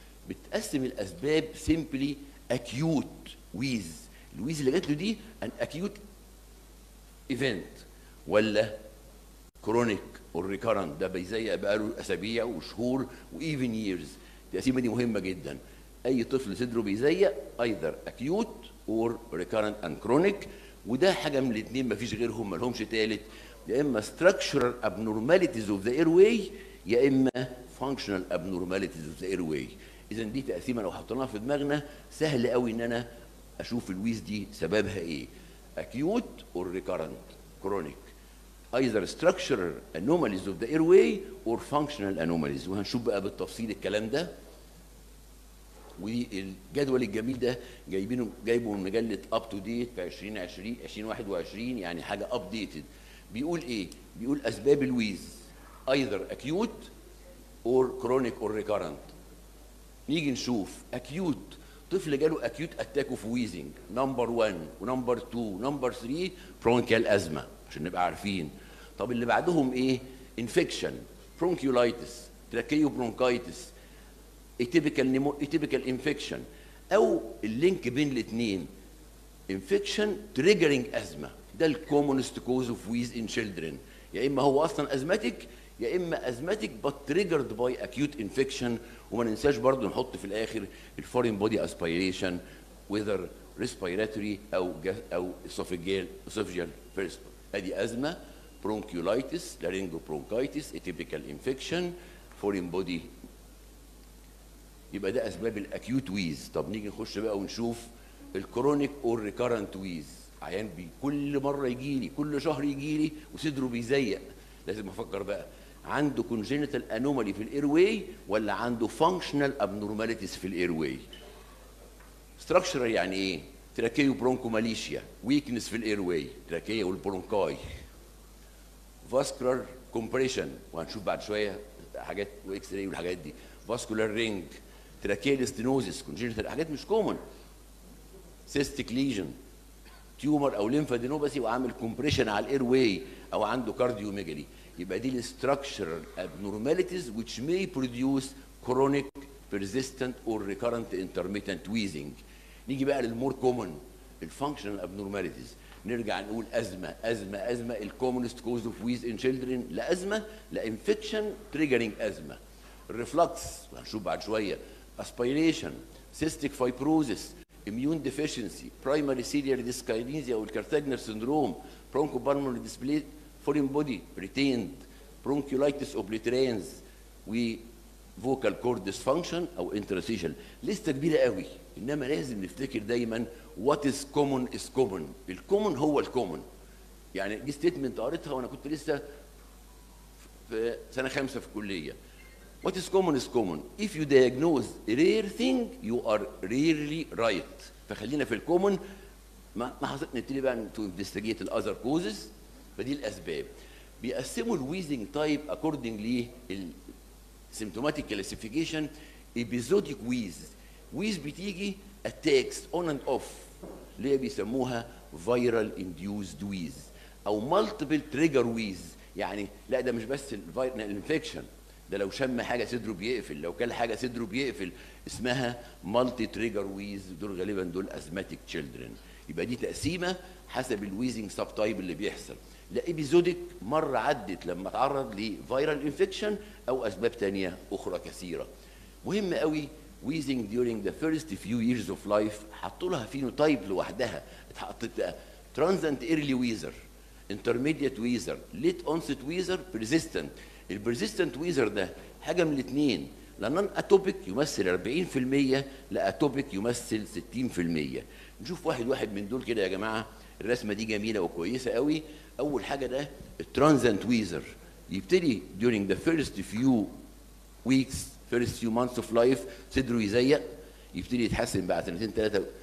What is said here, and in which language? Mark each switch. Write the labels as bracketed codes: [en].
[ar] بتقسم الاسباب سيمبلي اكيوت ويز، الويز اللي جات له دي ان اكيوت ايفنت، ولا كرونيك والريكارنت ده بيزيق بقاله اسابيع وشهور وايفن ييرز. التقسيمه دي مهمه جدا. اي طفل صدره بيزيق ايذر اكيوت اور ريكارنت اند كرونيك، وده حاجه من الاثنين مفيش غيرهم، ما لهمش ثالث. يا اما structural abnormalities of the airway، يا اما [en] functional abnormalities of the airway. [ar] اذا دي تقسيمه لو حطيناها في دماغنا سهل قوي ان انا اشوف الويز دي سببها ايه. [en] acute or recurrent chronic either structural anomalies of the airway or functional anomalies. [ar] وهنشوف بقى بالتفصيل الكلام ده. والجدول الجميل ده جايبه من مجله اب تو ديت في 2020 2021 يعني حاجه ابديتد. بيقول ايه؟ بيقول اسباب الويز either acute or chronic or recurrent. نيجي نشوف acute، طفل جاله acute attack of wheezing نمبر 1 ونمبر 2 ونمبر 3 برونكيال ازمه عشان نبقى عارفين. طب اللي بعدهم ايه؟ infection bronchiolitis tracheobronchitis atypical infection او اللينك بين الاثنين infection triggering asthma. ده الكومونست كوز اوف ويز ان children. يا اما هو اصلا ازماتيك يا اما ازماتيك but triggered by acute infection. وما ننساش برضو نحط في الاخر الفورين بودي اسبيريشن whether respiratory او esophageal first. [en] ادي ازمه bronchiolitis laryngobronchitis atypical infection foreign body. [ar] يبقى ده اسباب الاكيوت ويز. طب نيجي نخش بقى ونشوف الكرونيك اور ريكارنت ويز. عيان كل مره يجي لي كل شهر يجي لي وصدره بيزيق، لازم افكر بقى عنده كونجينيتال انومالي في الاير واي ولا عنده فانكشنال ابنورماليتيز في الاير واي. ستراكشرال يعني ايه؟ تراكيو برونكوماليشيا ويكنس في الاير واي تراكيه والبرونكاي. فاسكولار كومبريشن وهنشوف بعد شويه حاجات واكس راي والحاجات دي. فاسكولار رينج تراكيال ستينوزيس كونجينيتال حاجات مش كومن. سيستيك ليجن تيومر او ليمفادينوباثي وعامل كومبريشن على الاير واي او عنده كارديوميجالي. [en] يبقى دي الستراكشرال abnormalities which may produce chronic persistent or recurrent intermittent wheezing. [ar] نيجي بقى للمور كومن الفانكشنال abnormalities. نرجع نقول ازمه ازمه ازمه الكومنست كوز اوف ويز ان children لا ازمه لا انفكشن تريجرنج ازمه. الريفلكس وهنشوف بعد شويه. [en] Aspiration cystic fibrosis immune deficiency primary serial dyskinesia والكارتاجنر syndrome bronchopulmonary display foreign body retained bronchiolitis obliterans و vocal cord dysfunction او interstitial. [ar] لسته كبيره قوي انما لازم نفتكر دايما what is common is common. الكومن هو الكومن. يعني دي ستيتمنت قريتها وانا كنت لسه في سنه 5 في الكليه. [en] What is common is common. If you diagnose a rare thing you are rarely right. [ar] فخلينا في الكومن. ما نبتدي بقى to investigate the other causes. فدي الاسباب. بيقسموا الويزنج تايب accordingly السيمتوماتيك كلاسيفيكيشن episodic wheeze. ويز بتيجي attacks on and off اللي هي بيسموها viral induced wheeze او multiple trigger wheeze. يعني لا ده مش بس الانفكشن، ده لو شم حاجه صدره بيقفل، لو كل حاجه صدره بيقفل، اسمها مالتي تريجر ويز. دول غالبا دول ازماتيك تشيلدرن. يبقى دي تقسيمه حسب الويزنج سب تايب اللي بيحصل. لا ايبيزوديك مره عدت لما اتعرض لفيرال انفكشن او اسباب ثانيه اخرى كثيره. مهم قوي wheezing during the first few years of life حطوا لها فينوتايب لوحدها. [en] اتحطت بقى transient early wheezer intermediate wheezer late onset wheezer persistent. [ar] البرزيستنت ويزر ده حاجه من الاثنين، لا نون اتوبيك يمثل 40% لا اتوبيك يمثل 60%. نشوف واحد واحد من دول كده يا جماعه. الرسمه دي جميله وكويسه قوي. اول حاجه ده الترانزنت ويزر يبتدي during the first few weeks first few months of life صدره يزيق، يبتدي يتحسن بعد سنتين ثلاثه.